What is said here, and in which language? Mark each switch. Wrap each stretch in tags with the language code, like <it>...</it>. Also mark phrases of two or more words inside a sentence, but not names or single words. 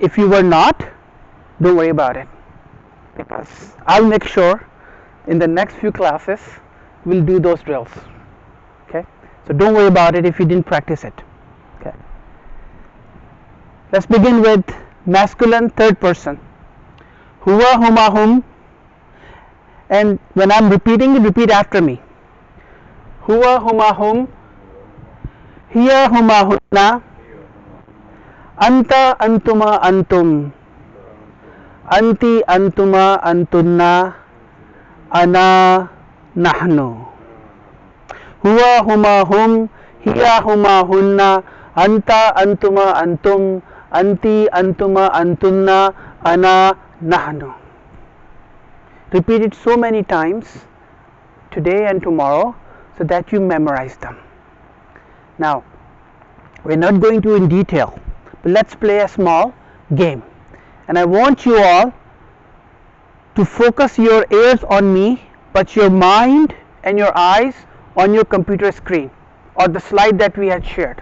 <en>If you were not, don't worry about it, because I'll make sure in the next few classes we'll do those drills. Okay, so don't worry about it if you didn't practice it. Okay, let's begin with masculine third person.</en> <ar>هو هما هم,</ar> <en>and when I'm repeating it, repeat after me.</en> <ar>هو هما هم هي هما, هن أنت أنتما أنتم أنتِ أنتما أنتن أنا نحن. هو هما هم هي هما, هن أنت أنتما أنتم أنتِ أنتما أنتن أنا نحن.</ar> <en>Repeat it so many times today and tomorrow so that you memorize them. Now, we're not going to in detail, but let's play a small game. And I want you all to focus your ears on me, but your mind and your eyes on your computer screen or the slide that we had shared.</en>